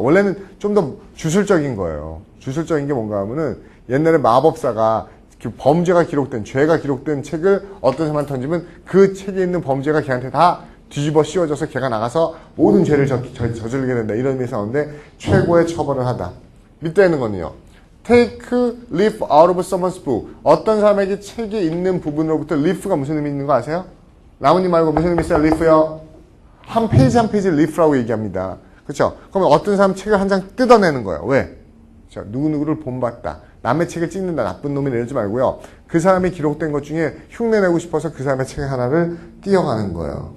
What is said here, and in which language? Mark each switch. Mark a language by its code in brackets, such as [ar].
[ko] 원래는 좀 더 주술적인 거예요. 주술적인 게 뭔가 하면은 옛날에 마법사가 범죄가 기록된, 죄가 기록된 책을 어떤 사람한테 던지면 그 책에 있는 범죄가 걔한테 다 뒤집어 씌워져서 걔가 나가서 모든 죄를 저지르게 된다. 이런 의미에서 나오는데 최고의 처벌을 하다. 밑에 있는 거는요. [en] Take leaf out of someone's book. [ko] 어떤 사람에게 책에 있는 부분으로부터 leaf가 무슨 의미 있는 거 아세요? 나뭇잎 말고 무슨 의미 있어요? leaf요? 한 페이지 한 페이지 leaf라고 얘기합니다. 그렇죠? 그러면 어떤 사람 책을 한 장 뜯어내는 거예요. 왜? 그렇죠? 누구누구를 본봤다. 남의 책을 찍는다. 나쁜 놈이 이러지 말고요. 그 사람이 기록된 것 중에 흉내내고 싶어서 그 사람의 책 하나를 띄어가는 거예요.